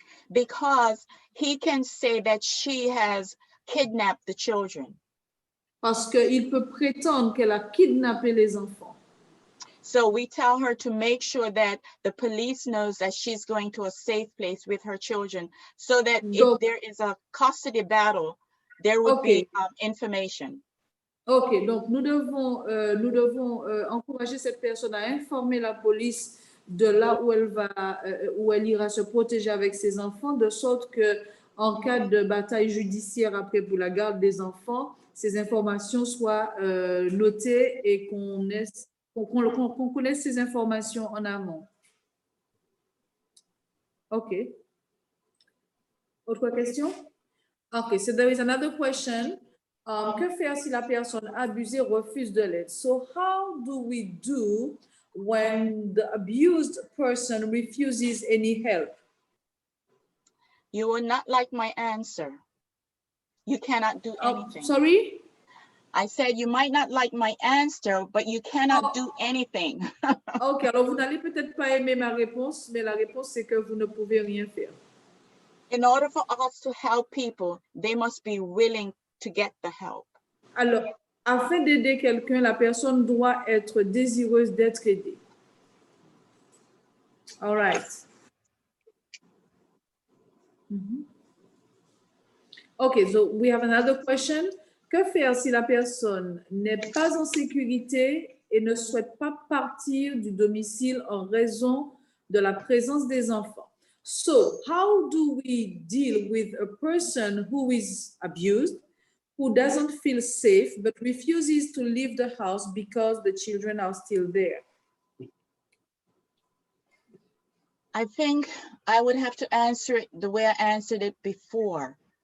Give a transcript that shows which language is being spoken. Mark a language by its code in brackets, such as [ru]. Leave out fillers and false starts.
[en] Because he can say that she has kidnapped the children. [fr] Parce qu'il peut prétendre qu'elle a kidnappé les enfants. [en] So we tell her to make sure that the police knows that she's going to a safe place with her children so that if there is a custody battle, there would be information. [fr] OK, donc nous devons encourager cette personne à informer la police de là où elle ira se protéger avec ses enfants, de sorte que en cas de bataille judiciaire après pour la garde des enfants, ces informations soient notées et qu'on connaisse ces informations en amont. OK. Autre question? [en] OK, so there is another question. [fr] Que faire si la personne abusée refuse de l'aide? [en] So how do we do when the abused person refuses any help? You will not like my answer. You cannot do anything. Sorry? I said you might not like my answer, but you cannot do anything. [fr] OK, alors vous n'allez peut-être pas aimer ma réponse, mais la réponse c'est que vous ne pouvez rien faire. [en] In order for us to help people, they must be willing to get the help. [fr] Alors, afin d'aider quelqu'un, la personne doit être désireuse d'être aidée. [en] All right. Okay, so we have another question. [fr] Que faire si la personne n'est pas en sécurité et ne souhaite pas partir du domicile en raison de la présence des enfants? [en] So, how do we deal with a person who is abused, who doesn't feel safe, but refuses to leave the house because the children are still there? I think I would have to answer it the way I answered it before.